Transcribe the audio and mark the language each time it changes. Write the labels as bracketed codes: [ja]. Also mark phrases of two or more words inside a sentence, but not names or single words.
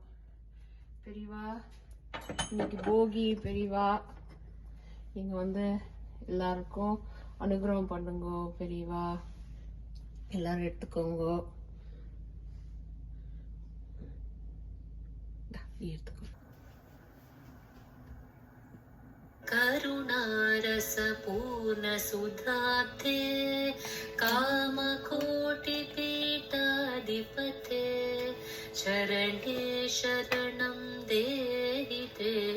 [ta] பெரியவா இன்னைக்கு போகி. பெரியவா இங்க வந்து எல்லாருக்கும் அனுகிரகம் பண்ணுங்க. பெரியவா எல்லாரும் எடுத்துக்கோங்க. எடுத்துக்கோ. [sa] करुणारस पूर्ण सुधाते कामकोटिपीठाधिपते चरणे शरणं देहि ते